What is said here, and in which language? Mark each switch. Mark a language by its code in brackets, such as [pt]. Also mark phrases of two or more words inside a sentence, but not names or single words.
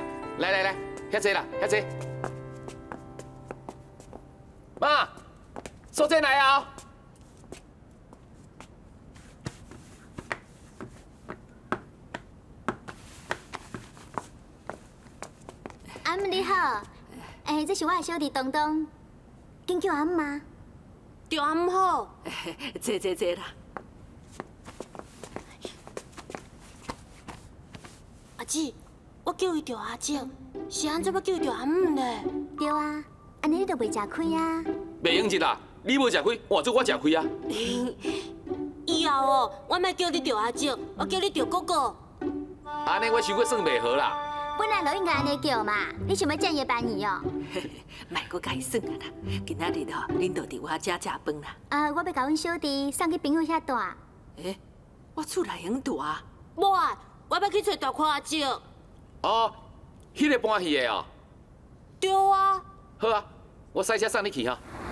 [nan] 来，遐坐啦，遐坐。妈，素贞来啊！阿姆你好，这是我的小弟东东，紧叫阿姆吗？对阿姆好，坐啦。阿姊，我叫伊着阿姐，是安怎要叫伊着阿姆呢？对啊，安尼你就袂食亏啊。袂用日啦，你无食亏，换做我食亏啊！以后哦，我莫叫你着阿姐，我叫你着哥哥。安尼我想过算袂好啦。本来就应该安尼叫嘛，你想要正月班姨哦？莫搁甲伊算啊啦，今仔日吼，恁就伫我遮食饭啦。我要甲阮小弟送去朋友遐住。我厝内用住啊。无啊，我要去找大块阿姐。哦，迄个搬去的哦。对啊。好啊，我驶车送你去哈。